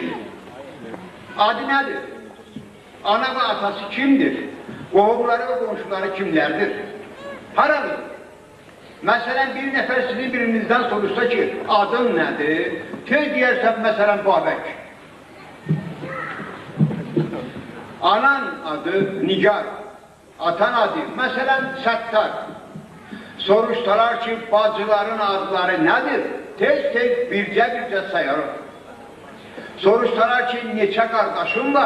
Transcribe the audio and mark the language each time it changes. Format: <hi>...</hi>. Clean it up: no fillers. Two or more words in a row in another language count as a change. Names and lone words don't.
<az>Adı nedir? Ana ve atası kimdir? Qohumları ve komşuları kimlerdir? Haradır? Mesela bir nefer sizin birinizden soruşsa ki adın nedir? Tez diyersen mesela Babək. Anan adı Nigar. Atan adı mesela Səttar. Soruşsalar ki bacıların adları nedir? Tez birce sayarım. Soruşsalar ki neçə kardeşim var?</az>